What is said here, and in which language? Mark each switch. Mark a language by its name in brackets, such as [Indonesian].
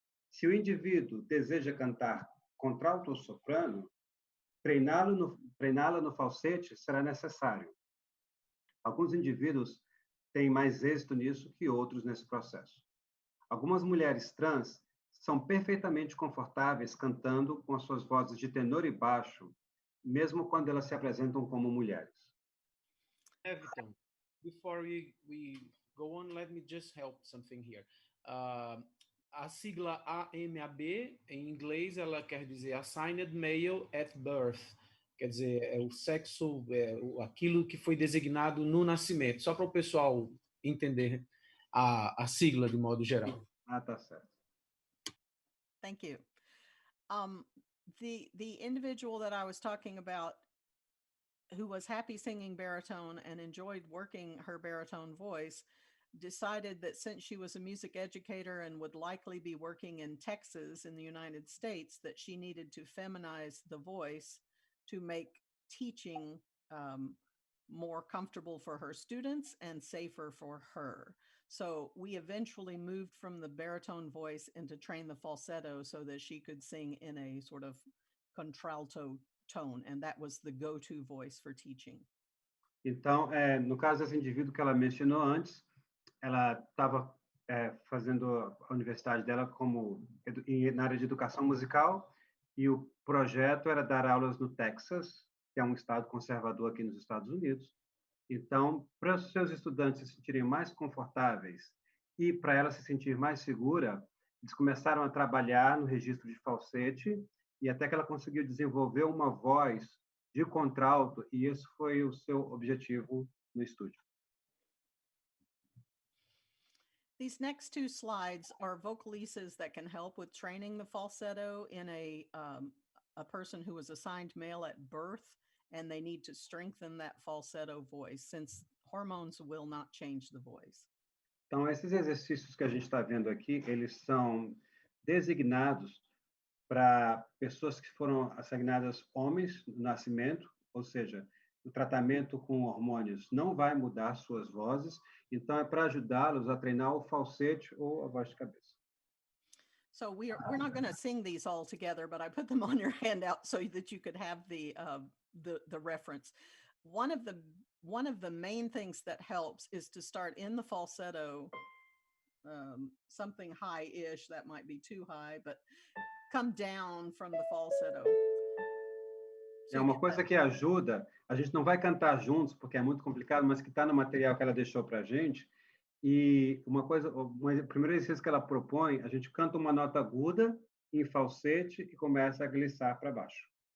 [Portuguese] Se o indivíduo deseja cantar contralto ou soprano, treiná-la no falsete será necessário. Alguns indivíduos têm mais êxito nisso que outros nesse processo. Algumas mulheres trans são perfeitamente confortáveis cantando com as suas vozes de tenor e baixo, mesmo quando elas se apresentam como mulheres. [English] Néviton, before we go on, let me just help something here. [Portuguese] A sigla AMAB, em inglês, ela quer dizer [English] Assigned Male at Birth, [Portuguese] quer dizer, é o sexo, aquilo que foi designado no nascimento, só para o pessoal entender a sigla de modo geral. Tá certo. [English] Thank you. The individual that I was talking about who was happy singing baritone and enjoyed working her baritone voice decided that since she was a music educator and would likely be working in Texas in the United States, that she needed to feminize the voice to make teaching more comfortable for her students and safer for her. So we eventually moved from the baritone voice into train the falsetto so that she could sing in a sort of contralto tone, and that was the go-to voice for teaching. [Portuguese] Então, no caso desse indivíduo que ela mencionou antes, ela estava fazendo a universidade dela na área de educação musical E o projeto era dar aulas no Texas, que é um estado conservador aqui nos Estados Unidos. Então, para os seus estudantes se sentirem mais confortáveis e para ela se sentir mais segura, eles começaram a trabalhar no registro de falsete e até que ela conseguiu desenvolver uma voz de contralto, e esse foi o seu objetivo no estúdio. [English] These next two slides are vocalises that can help with training the falsetto in a person who was assigned male at birth, and they need to strengthen that falsetto voice, since hormones will not change the voice. [Portuguese] Então, esses exercícios que a gente está vendo aqui, eles são designados para pessoas que foram assignadas homens no nascimento, ou seja, o tratamento com hormônios não vai mudar suas vozes, então é para ajudá-los a treinar o falsete ou a voz de cabeça. [English] So we're not going to sing these all together, but I put them on your handout so that you could have the reference. One of the main things that helps is to start in the falsetto, something high-ish, that might be too high, but come down from the falsetto. [Portuguese] É uma coisa que ajuda, a gente não vai cantar juntos, porque é muito complicado, mas que está no material que ela deixou para a gente. E o primeiro exercício que ela propõe, a gente canta uma nota aguda em falsete e começa a glissar para baixo.